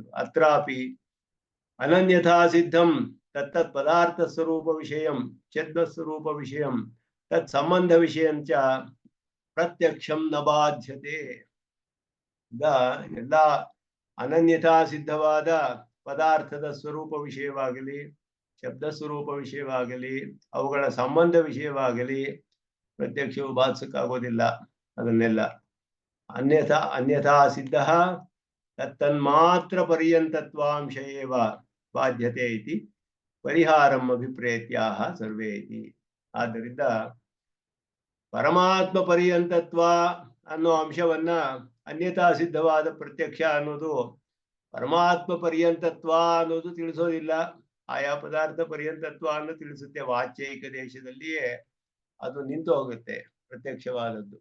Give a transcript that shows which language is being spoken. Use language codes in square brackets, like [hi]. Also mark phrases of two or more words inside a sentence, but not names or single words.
[sa] ಅತ್ರಾಪಿ ಅನನ್ಯಥಾ ಸಿದ್ಧಂ ತತ್ತತ್ ಪದಾರ್ಥ ಸ್ವರೂಪ ವಿಷಯಂ ಛದ್ಮ ಸ್ವರೂಪ ವಿಷಯಂ ತತ್ ಸಂಬಂಧ ವಿಷಯಂಚ ಪ್ರತ್ಯಕ್ಷಂ ನ ಬಾಧ್ಯತೆ. [kn] ಈಗ ಎಲ್ಲ ಅನನ್ಯಥಾ ಸಿದ್ಧವಾದ ಪದಾರ್ಥದ ಸ್ವರೂಪ ವಿಷಯವಾಗಲಿ, ಶಬ್ದ ಸ್ವರೂಪ ವಿಷಯವಾಗಲಿ, ಅವುಗಳ ಸಂಬಂಧ ವಿಷಯವಾಗಲಿ ಪ್ರತ್ಯಕ್ಷವು ಬಾಧಿಸಕ್ಕಾಗೋದಿಲ್ಲ. [sa] ಅದನ್ನೆಲ್ಲ ಅನ್ಯಥಾ ಸಿದ್ಧ ತತ್ತನ್ಮಾತ್ರ ಪರ್ಯಂತತ್ವಾಂಶ ಏವ ಬಾಧ್ಯತೆ ಇತಿ ಪರಿಹಾರಂ ಅಭಿಪ್ರೇತ್ಯಾಹ ಸರ್ವೇ ಇತಿ. [kn] ಆದ್ದರಿಂದ ಪರಮಾತ್ಮ ಪರ್ಯಂತತ್ವ ಅನ್ನೋ ಅಂಶವನ್ನ ಅನ್ಯಥಾ ಸಿದ್ಧವಾದ ಪ್ರತ್ಯಕ್ಷ ಅನ್ನೋದು ಪರಮಾತ್ಮ ಪರ್ಯಂತತ್ವ ಅನ್ನೋದು ತಿಳಿಸೋದಿಲ್ಲ. ಆಯಾ ಪದಾರ್ಥ ಪರ್ಯಂತತ್ವ ಅನ್ನು ತಿಳಿಸುತ್ತೆ. ವಾಚ್ಯೈಕ ದೇಶದಲ್ಲಿಯೇ ಅದು ನಿಂತು ಹೋಗುತ್ತೆ ಪ್ರತ್ಯಕ್ಷವಾದದ್ದು.